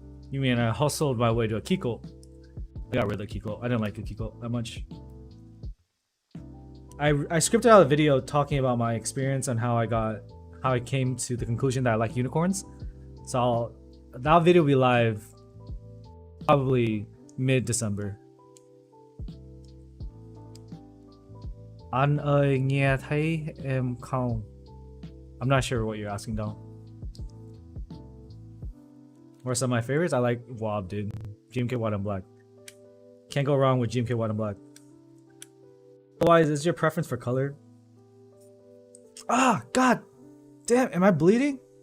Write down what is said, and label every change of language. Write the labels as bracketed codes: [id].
[en] You mean I hustled my way to a Kiko? I got rid of the Kiko. I didn't like the Kiko that much. I scripted out a video talking about my experience and how I came to the conclusion that I like unicorns. So that video will be live probably mid-December. [vi] Anh ơi nghe thấy em không? [en] I'm not sure what you're asking though. What are some of my favorites? I like Wob, dude. GMK White and Black. Can't go wrong with GMK White and Black. Otherwise, is your preference for color? Ah, god damn, am I bleeding?